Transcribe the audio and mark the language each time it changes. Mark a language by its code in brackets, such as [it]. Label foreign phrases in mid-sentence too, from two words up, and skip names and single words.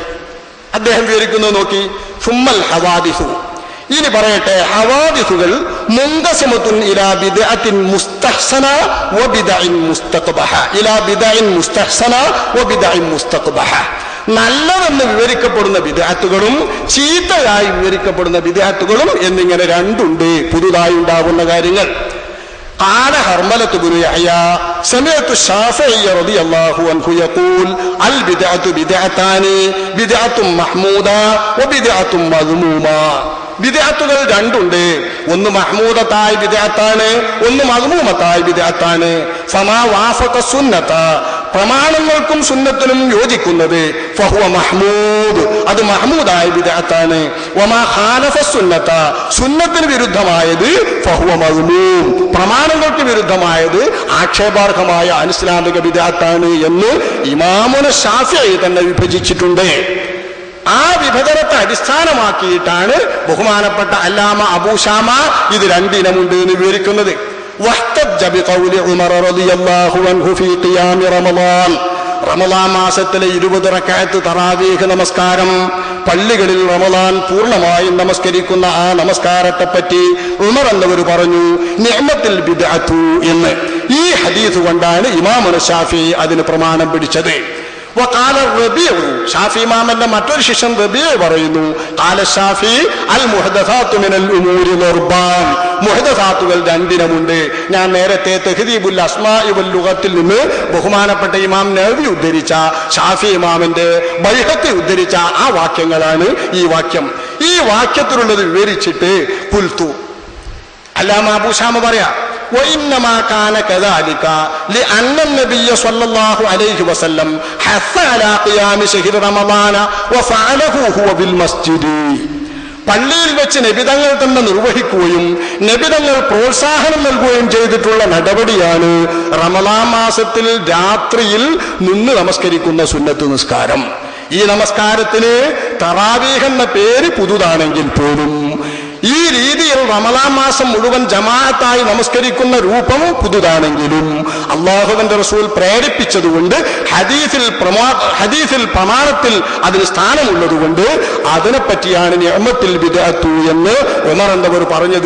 [ml] അദ്ദേഹം വിവരിക്കുന്നത് നോക്കി, [ar] ثم الحوادث, [ml] ഇനി പറയട്ടെ, ഹവാദിസുകൾ [ar] منقسمة إلى بدعة مستحسنة وبدعة مستقبحة، إلى بدعة مستحسنة وبدعة مستقبحة. [ml] നല്ലതെന്ന് വിവരിക്കപ്പെടുന്ന ബിദ്അത്തുകളും ചീത്തയായി വിവരിക്കപ്പെടുന്ന ബിദ്അത്തുകളും എന്നിങ്ങനെ രണ്ടുണ്ട്, പുതുതായി ഉണ്ടാകുന്ന കാര്യങ്ങൾ. [ar] قال حرملة بن يحيى سمعت الشافعي رضي الله عنه يقول البدعة بدعتان بدعة محمودة وبدعة مذمومة. [ml] ബിദ്അത്തുകൾ രണ്ടുണ്ട്. ഒന്ന് മഹ്മൂദത്തായ ബിദ്അത്താണ്, ഒന്ന് മദ്മൂമത്തായ ബിദ്അത്താണ്. [ar] فما وافق السنة, [ml] പ്രമാണങ്ങൾക്കും സുന്നത്തിനും യോജിക്കുന്നത് [ar] فهو محمود, [ml] അത് മഹ്മൂദായ ബിദ്അത്താണ്. [ar] وما خالف السنة, [ml] സുന്നത്തിന് വിരുദ്ധമായത് [ar] فهو مذموم, [ml] പ്രമാണങ്ങൾക്ക് വിരുദ്ധമായത് ആക്ഷേപാർഹമായ അനിസ്ലാമിക ബിദ്അത്താണ് എന്ന് ഇമാമുന ശാഫിഈ തന്നെ വിഭജിച്ചിട്ടുണ്ട്. ആ വിഭജനത്തെ അടിസ്ഥാനമാക്കിയിട്ടാണ് ബഹുമാനപ്പെട്ട അല്ലാമ അബൂ ശാമ ഇത് രണ്ടിനമുണ്ട് എന്ന് വിവരിക്കുന്നത്. [ar] واحتج بقول عمر رضي الله عنه في قيام رمضان, [ml] റമളാൻ മാസത്തിലെ 20 റക്അത്ത് തറാവീഹ് നമസ്കാരം, പള്ളികളിൽ റമളാൻ പൂർണ്ണമായും നമസ്കരിക്കുന്ന ആ നമസ്കാരത്തെ പറ്റി ഉമർ എന്നവർ പറഞ്ഞു [ar] نعمت البدعة [ml] എന്ന്. ഈ ഹദീസ് കൊണ്ടാണ് ഇമാമുന ശാഫിഈ അതിന് പ്രമാണം പിടിച്ചത്. [ar] وقال الربيع, [ml] ഷാഫി ഇമാമന്റെ മറ്റൊരു ശിഷ്യൻ റബീഉ പറയുന്നു [ar] قال الشافعي المحدثات من الامور ضربان, [ml] മുഹ്ദസാത്തുകൾ രണ്ടിനമുണ്ട്. ഞാൻ നേരത്തെ തഹ്ദീബുൽ അസ്മാഇ വൽ ലുഗത്തിൽ നിന്ന് ബഹുമാനപ്പെട്ട ഇമാം നവവി ഉദ്ധരിച്ച, ഷാഫി ഇമാമിന്റെ ബൈഹഖി ഉദ്ധരിച്ച ആ വാക്യങ്ങളാണ് ഈ വാക്യം. ഈ വാക്യത്തിലുള്ളത് വിവരിച്ചിട്ട് ഖുൽതു, അല്ലാമ അബൂ ശാമ പറയാ [ar] وإنما كان كذلك لأن النبي صلى الله عليه وسلم حث على قيام شهر رمضان وفعله هو بالمسجد. [ml] പള്ളിയിൽ വെച്ച് നബിതങ്ങൾ തന്നെ നിർവഹിക്കുകയും നബിതങ്ങൾ പ്രോത്സാഹനം നൽകുകയും ചെയ്തിട്ടുള്ള നടപടിയാണ് റമളാൻ മാസത്തിൽ രാത്രിയിൽ നിന്ന് നമസ്കരിക്കുന്ന സുന്നത്ത് നിസ്കാരം. ഈ നമസ്കാരത്തിന് തറാവീഹ് എന്ന പേര് പുതുതാണെങ്കിൽ പോലും ഈ രീതിയിൽ റമളാൻ മാസം മുഴുവൻ ജമാഅത്തായി നമസ്കരിക്കുന്ന രൂപം പുതുതാണെങ്കിലും അല്ലാഹുവിന്റെ റസൂൽ പ്രേരിപ്പിച്ചതുകൊണ്ട് ഹദീസിൽ പ്രമാണത്തിൽ അതിന് സ്ഥാനമുള്ളതുകൊണ്ട് അതിനെപ്പറ്റിയാണ് [ar] نعمت البدعة [ml] എന്ന് ഉമർ എന്നവർ പറഞ്ഞത്.